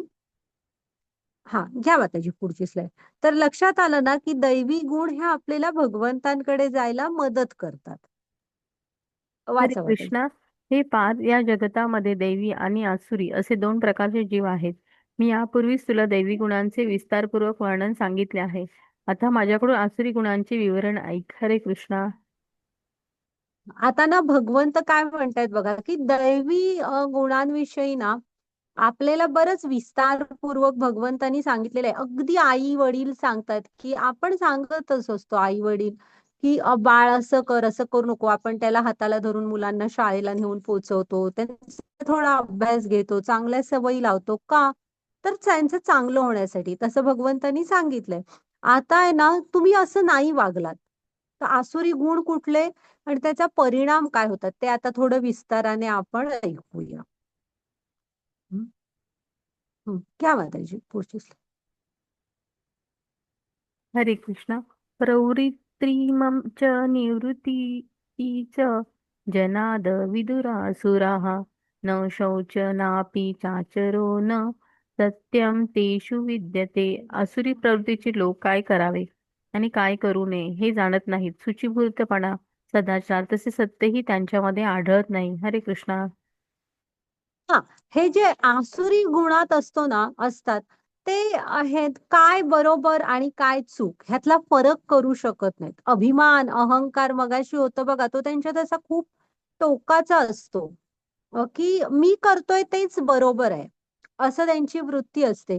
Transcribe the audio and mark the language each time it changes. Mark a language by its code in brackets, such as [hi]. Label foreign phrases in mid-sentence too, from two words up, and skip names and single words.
[mr] हा, घ्या माताजी पुढची स्लाइड. तर लक्षात आलं ना की दैवी गुण हे आपल्याला भगवंतांकडे जायला मदत करतात. हरे वाचा माताजी. कृष्णा. हे पार्थ, या जगतामध्ये दैवी आणि आसुरी असे दोन प्रकारचे जीव आहेत. मी यापूर्वीच तुला दैवी गुणांचे विस्तारपूर्वक वर्णन सांगितले आहे. आता माझ्याकडून आसुरी गुणांचे विवरण ऐक. हरे कृष्णा. आता ना भगवंत काय म्हणतायत बघा, की दैवी गुणांविषयी ना आपल्याला बरंच विस्तारपूर्वक भगवंतांनी सांगितलेलं आहे. अगदी आई वडील सांगतात, की आपण सांगतच असतो आई वडील, की बाळ असं कर, असं करू नको. आपण त्याला हाताला धरून मुलांना शाळेला नेऊन पोहोचवतो, त्यांचा थोडा अभ्यास घेतो, चांगल्या सवयी लावतो. का? तर त्यांचं चांगलं होण्यासाठी. तसं भगवंतांनी सांगितलंय. आता आहे ना, तुम्ही असं नाही वागलात तर आसुरी गुण कुठले आणि त्याचा परिणाम काय होतात ते आता थोडं विस्ताराने आपण ऐकूया. क्या माताजी पुढची slide. हरे कृष्णा. [sa] प्रवृत्तिमं च निवृत्ती च जनाद विदुरासुराः, न शौचनापि चाचरो न सत्यम तेषु विद्यते. [mr] आसुरी प्रवृत्तीचे लोक काय करावे आणि काय करू नये हे जाणत नाहीत. शुचिभूतपणा, सदाचार तसे सत्यही त्यांच्यामध्ये आढळत नाही. हरे कृष्णा. हा, हे जे आसुरी गुणात असतात ते आहेत काय बरोबर आणि काय चूक ह्यातला फरक करू शकत नाहीत. अभिमान, अहंकार मगाशी होतं बघा, तो त्यांच्यात असा खूप टोकाचा असतो. की मी करतोय तेच बरोबर आहे, असं त्यांची वृत्ती असते.